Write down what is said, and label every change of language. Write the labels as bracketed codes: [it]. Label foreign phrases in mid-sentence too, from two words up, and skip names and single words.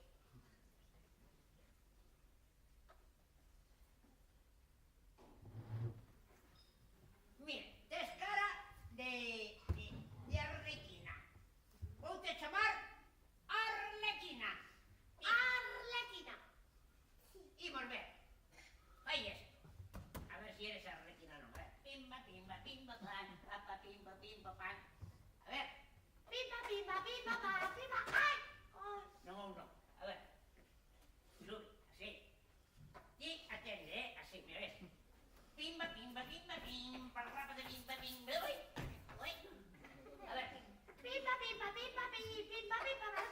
[gl] Mira, tes cara de Arlequina. Vou te chamar Arlequina. Arlequina. Imos ver. Fai esto. [es] A ver si eres Arlequina [gl] o non. A ver. Pimba, pimba, pimba, pan. Papa, pimba, pimba, pan. A ver. Pimba, pimba, pimba, pa, pimba. ¡Ay! Ay. Non ou non. A ver. Sube, así. [es] Y atende, así, me ves. Pimba, pimba, pimba, pimba, rapa de pimba, pimba. Uy, uy. A ver. Pimba, pimba, pimba, pimba, pimba, pimba,